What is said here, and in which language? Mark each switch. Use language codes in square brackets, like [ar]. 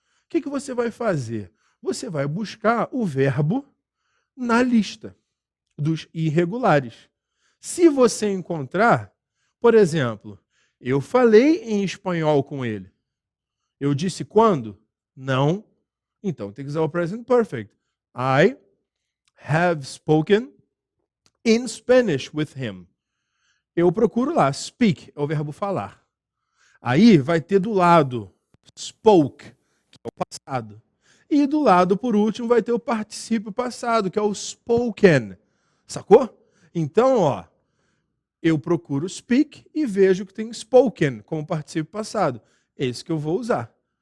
[pt] O que você vai fazer? Você vai buscar o verbo na lista dos irregulares. Se você encontrar, por exemplo, eu falei em espanhol com ele. Eu disse quando? Não. Então tem que usar o present perfect. [en] I have spoken in Spanish with him. [pt] Eu procuro lá, speak, é o verbo falar. Aí vai ter do lado spoke, que é o passado. E do lado, por último, vai ter o particípio passado, que é o spoken. Sacou? Então, ó, eu procuro speak e vejo que tem spoken como particípio passado. Esse que eu vou usar.